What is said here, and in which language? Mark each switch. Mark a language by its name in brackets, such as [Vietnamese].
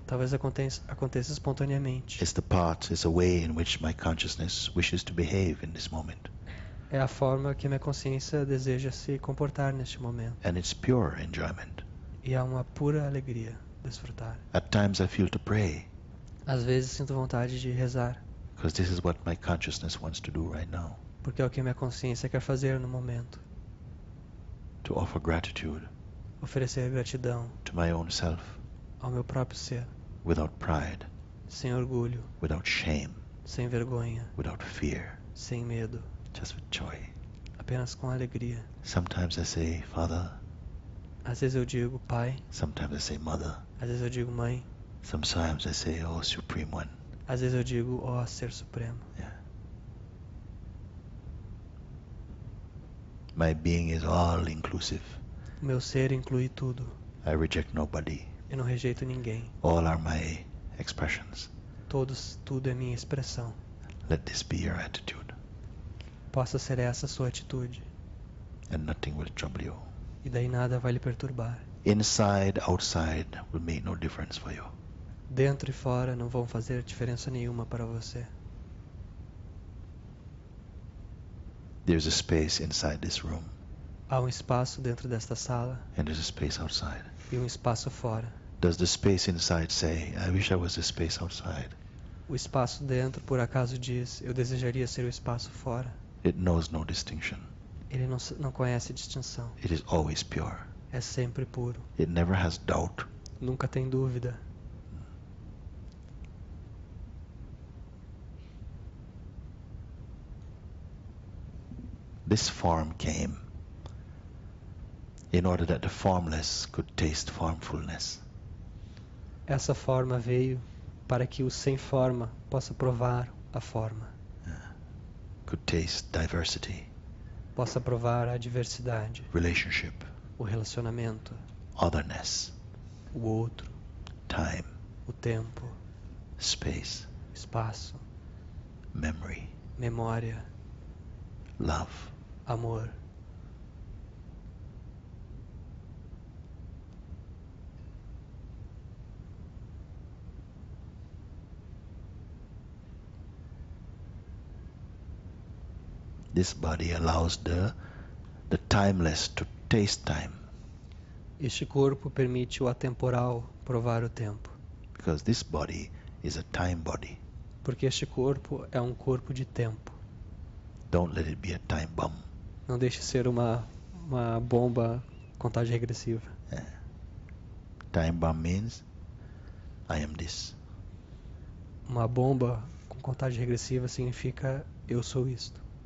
[Portuguese] talvez aconteça espontaneamente. [English] It's a way in which my consciousness wishes to behave in this moment. [Portuguese] É a forma que minha consciência deseja se comportar neste momento. [English] And it's pure enjoyment. [Portuguese] E é uma pura alegria desfrutar. [English] At times I feel to pray, [Portuguese] Às vezes sinto vontade de rezar, [English] because this is what my consciousness wants to do right now. [Portuguese] porque é o que minha consciência quer fazer no momento. [English] To offer gratitude [Portuguese] Oferecer gratidão [English] to my own self, [Portuguese] ao meu próprio ser, [English] without pride, [Portuguese] sem orgulho, [English] without shame, [Portuguese] sem vergonha, [English] without fear, [Portuguese] sem medo, [English] just with joy. [Portuguese] apenas com alegria. [English] Sometimes I say, Father. [Portuguese] Às vezes eu digo Pai, [English] Sometimes I say, Mother. [Portuguese] às vezes eu digo Mãe, [English] Sometimes I say, Oh, Supreme One. [Portuguese] às vezes eu digo Ó Ser Supremo. [English] Yeah. My being is all inclusive. [Portuguese] O meu ser inclui tudo. [English] I reject nobody. [Portuguese] Eu não rejeito ninguém. [English] All are my expressions. [Portuguese] Tudo é minha expressão. [English] Let this be your attitude, [Portuguese] Possa ser essa a sua atitude. [English] and nothing will trouble you. [Portuguese] E daí nada vai lhe perturbar. [English] Inside, outside will make no difference for you. [Portuguese] Dentro e fora não vão fazer diferença nenhuma para você. [English] There's a space inside this room, [Portuguese] Há um espaço dentro desta sala [English] and there's a space outside. [Portuguese] e um espaço fora. [English] Does the space inside say, I wish I was the space outside? [Portuguese] O espaço dentro, por acaso, diz: eu desejaria ser o espaço fora. [English] It knows no distinction. [Portuguese] Ele não conhece distinção. [English] It is always pure. [Portuguese] É sempre puro. [English] It never has doubt. [Portuguese] Nunca tem dúvida. [English] This form came in order that the formless could taste formfulness. [Portuguese] Essa forma veio para que o sem forma possa provar a forma. [English] Could taste diversity, [Portuguese] Possa provar a diversidade, [English] relationship, [Portuguese] o relacionamento, [English] otherness, [Portuguese] o outro, [English] time, [Portuguese] o tempo, [English] space, [Portuguese] espaço, [English] memory, [Portuguese] memória, [English] love. [Portuguese] amor. [English] This body allows the timeless to taste time, [Portuguese] Este corpo permite o atemporal provar o tempo, [English] because this body is a time body. [Portuguese] porque este corpo é um corpo de tempo. [English] Don't let it be a time bomb. [Portuguese] Não deixe ser uma bomba contagem regressiva. [English] Time bomb means I am this. [Portuguese] Uma bomba com contagem regressiva significa eu sou isto.